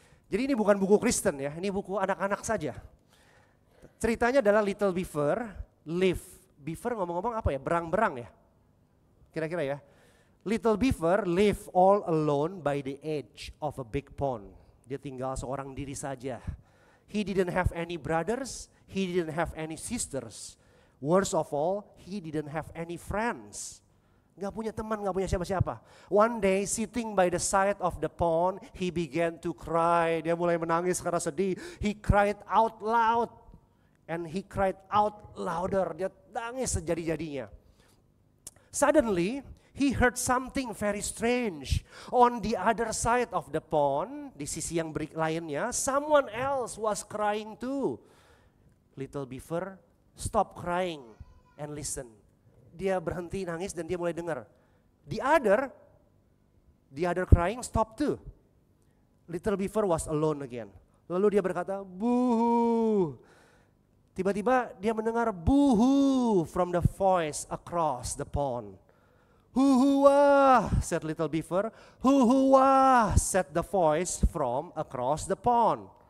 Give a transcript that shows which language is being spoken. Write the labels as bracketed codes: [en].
[id] Jadi ini bukan buku Kristen ya, ini buku anak-anak saja. Ceritanya adalah [en] Little Beaver live. [id] Beaver ngomong-ngomong apa ya? Berang-berang ya? Kira-kira ya. [en] Little Beaver live all alone by the edge of a big pond. [id] Dia tinggal seorang diri saja. [en] He didn't have any brothers, he didn't have any sisters. Worst of all, he didn't have any friends. [id] Gak punya teman, gak punya siapa-siapa. [en] One day sitting by the side of the pond, he began to cry. [id] Dia mulai menangis karena sedih. [en] He cried out loud. And he cried out louder. [id] Dia nangis sejadi-jadinya. [en] Suddenly, he heard something very strange. On the other side of the pond, [id] di sisi yang lainnya, [en] someone else was crying too. Little Beaver stop crying and listen. [id] Dia berhenti nangis dan dia mulai dengar. [en] The other crying stop too. Little Beaver was alone again. [id] Lalu dia berkata, [en] "Buhu." [id] Tiba-tiba dia mendengar buhu [en] from the voice across the pond. "Huhuwah," said Little Beaver. "Huhuwah," said the voice from across the pond.